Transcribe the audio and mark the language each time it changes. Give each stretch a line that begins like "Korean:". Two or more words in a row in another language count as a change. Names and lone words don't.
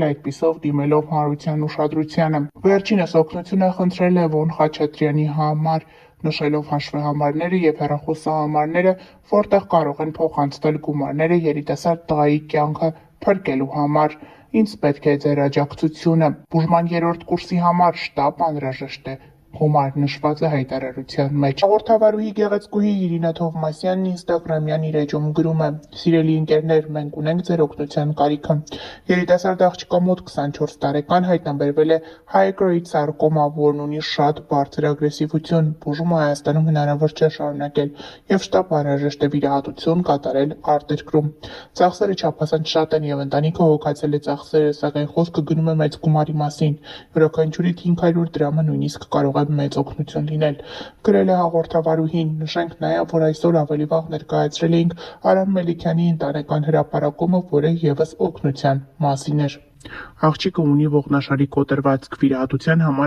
Armenian: այդպիսով դիմելով հանրության ուշադրությանը։ Վերջինս օգնություն է խնդրել Լևոն Խաչատրյանի համար, նշելով հաշվեհամարները և հեռախոսահամարները, որտեղ կարող են փոխանցվել գումարները երիտասարդ տղայի կյանքը փրկելու համար։ Ինձ պետք է ձեր աջակցությունը։ Բուժման 3-րդ կուրսի համար շտապ անհրաժեշտ է գումար նշված է հայտարարության մեջ։ Հաղորդավարուհի գեղեցկուհի Իրինա Թովմասյանն Instagram-յան իր էջում գրում է. «Սիրելի ընկերներ, մենք ունենք ձեր օգնության կարիքը։ Երիտասարդ աղջկա մոտ 24 տարեկան հայտնաբերվել է
English: high-grade sarcoma,
Armenian: որն ունի շատ բարձր ագրեսիվություն։ Բուժումը Հայաստանում հնարավոր չէ շարունակել եւ շտապ անհրաժեշտ է վիրահատություն կատարել արտերկրում։ Ծախսերը չափազանց շատ են եւ ընտանիքը հոգացել է ծախսերը, սակայն խոսքը գնում է մեծ գումարի մասին։ Յուրաքանչյուրից 500 դրամը նույնիսկ կարող է մեծ օգնություն լինել», գրել է հաղորդավարուհին։ Նշենք նաև, որ այսօր ավելի վաղ ներկայացրել էինք Արամ Մելիքյանի ընտանեկան հրապարակումը, որը ևս օգնության մասին էր։ Աղջիկը ունի ողնաշարի կոտրվածք, վիրահատության համար